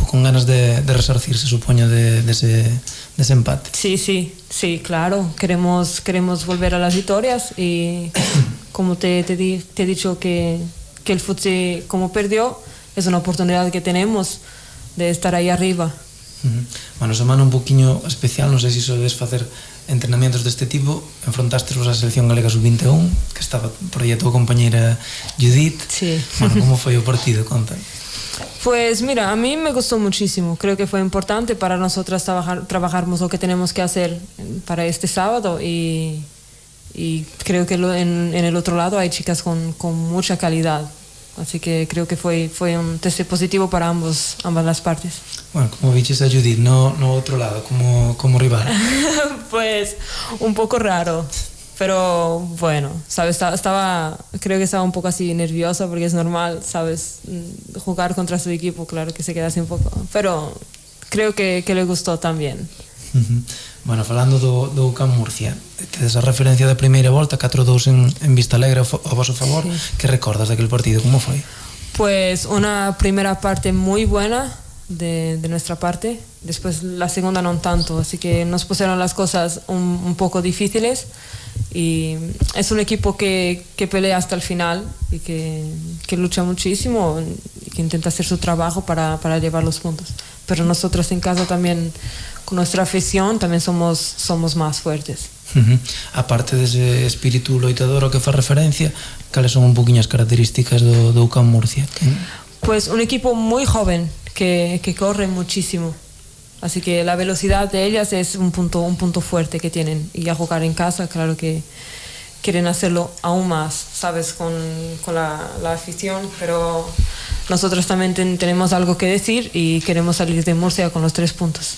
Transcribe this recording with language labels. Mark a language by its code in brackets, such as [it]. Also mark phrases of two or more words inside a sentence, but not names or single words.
[es] ¿Con ganas de resarcirse, supongo, de ese empate? Sí, claro. Queremos volver a las victorias y como te he dicho que el fútbol, como perdió, es una oportunidad que tenemos de estar ahí arriba. [gl] Bueno, semana un poquinho especial, non sei se sodes facer entrenamientos deste tipo. Enfrontastes a selección galega sub-21, que estaba por aí a tua compañera Judith. [es] Sí. [gl] Bueno, como foi o partido? Conta. [es] Pues mira, a mí me gustó muchísimo. Creo que fue importante para nosotras trabajarmos lo que tenemos que hacer para este sábado y creo que en el otro lado hay chicas con mucha calidad. Así que creo que fue un test positivo para ambas las partes. [gl] Bueno, como viches a Judith no outro lado, como rival? [es] Pues un poco raro, pero bueno, sabes, creo que estaba un poco así nerviosa porque es normal, sabes, jugar contra su equipo, claro que se queda así un poco, pero creo que le gustó también. [gl] Bueno, falando do UCAM Murcia, tedes a referencia da primeira volta, 4-2 en Vista Alegre a vosso favor. [es] Sí. [gl] Que recordas daquele partido? Como foi? [es] Pues una primera parte muy buena de nuestra parte, después la segunda no tanto, así que nos pusieron las cosas un poco difíciles y es un equipo que pelea hasta el final y que lucha muchísimo y que intenta hacer su trabajo para llevar los puntos, pero nosotros en casa también, con nuestra afición, también somos más fuertes. [gl] Aparte dese espírito loitador ao que fa referencia, cales son un poquinho as características do UCAM Murcia? [es] Pues un equipo muy joven que corre muchísimo, así que la velocidad de ellas es un punto fuerte que tienen, y a jugar en casa, claro que quieren hacerlo aún más, sabes, con la afición, pero nosotros también tenemos algo que decir y queremos salir de Murcia con los 3 puntos.